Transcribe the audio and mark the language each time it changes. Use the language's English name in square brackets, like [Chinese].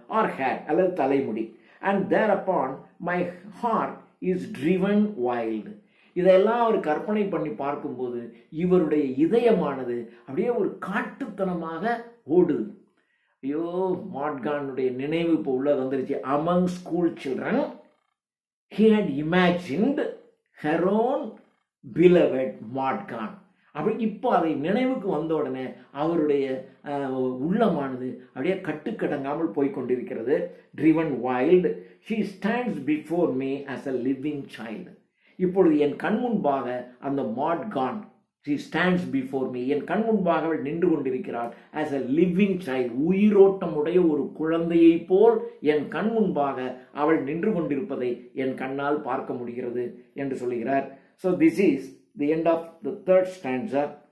[English] or hair [Tamil] அல்லது தலைமுடி. [English] And there upon my heart is driven wild. [Tamil] இதெல்லாம் அவர் கற்பனை பண்ணி பார்க்கும்போது இவருடைய இதயமானது அப்படியே ஒரு காட்டுத்தனமாக ஓடுது. ஐயோ, மாட்கானுடைய நினைவு இப்போ உள்ள வந்துருச்சு. [English] Among school children he had imagined her own beloved Maud Gonne. [Tamil] அப்படி இப்போ அதை நினைவுக்கு வந்த உடனே அவருடைய உள்ளமானது அப்படியே கட்டுக்கடங்காமல் போய்கொண்டிருக்கிறது. [English] driven wild, she stands before me as a living child. [Tamil] இப்பொழுது என் கண் முன்பாக அந்த Madgaon, [English] she stands before me, [Tamil] என் கண் முன்பாக அவள் நின்று கொண்டிருக்கிறாள். [English] as a living child, [Tamil] உயிரோட்டமுடைய ஒரு குழந்தையை போல் என் கண் முன்பாக அவள் நின்று கொண்டிருப்பதை என் கண்ணால் பார்க்க முடிகிறது என்று சொல்கிறார். [English] So this is the end of the third stanza.